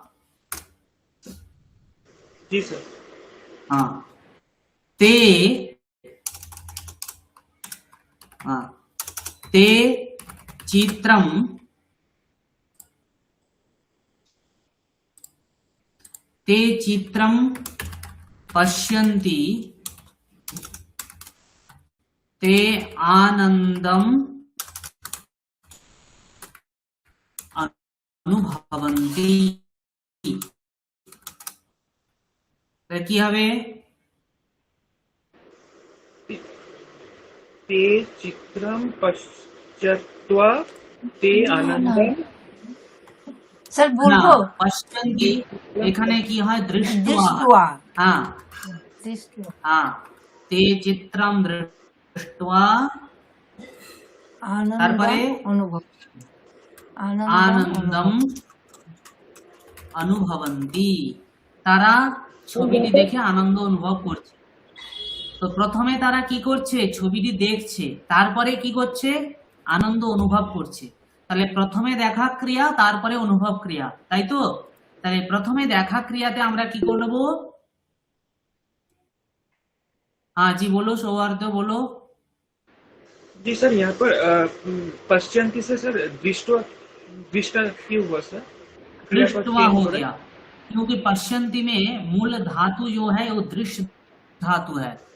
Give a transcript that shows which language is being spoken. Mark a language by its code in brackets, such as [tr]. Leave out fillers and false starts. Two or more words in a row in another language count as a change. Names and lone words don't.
[hi] जी सर। हाँ, [sa] ते हाँ ते चित्रम पश्यन्ति ते आनंदम अनुभवन्ति। [bn] কি হবে? [sa] ते चित्रं पश्यत्वा ते आनन्दं। [bn] স্যার না, বলবো পশ্যন্তি এখানে কি হয়? দৃষ্ট্বা। দৃষ্ট্বা। হ্যাঁ দৃষ্ট্বা। [sa] हाँ, ते चित्रम दृष्ट्वा তারপরে [bn] অনুভব [sa] आनन्दम अनुभवन्ति, [bn] তারা ছবিটি দেখে আনন্দ অনুভব করছে। তো প্রথমে তারা কি করছে? ছবিটি দেখছে, তারপরে কি করছে? আনন্দ অনুভব করছে। তাহলে প্রথমে দেখা ক্রিয়া, তারপরে অনুভব ক্রিয়া, তাই তো? তাহলে প্রথমে দেখা ক্রিয়াতে আমরা কি করব? [hi] हाँ जी बोलो, सौहार्द बोलो। जी सर, यहाँ पर पश्यन्ति से सर दृष्टा क्यों हुआ सर? दृष्टवा हो गया, क्योंकि पश्यन्ति में मूल धातु जो है वो दृश्य धातु है।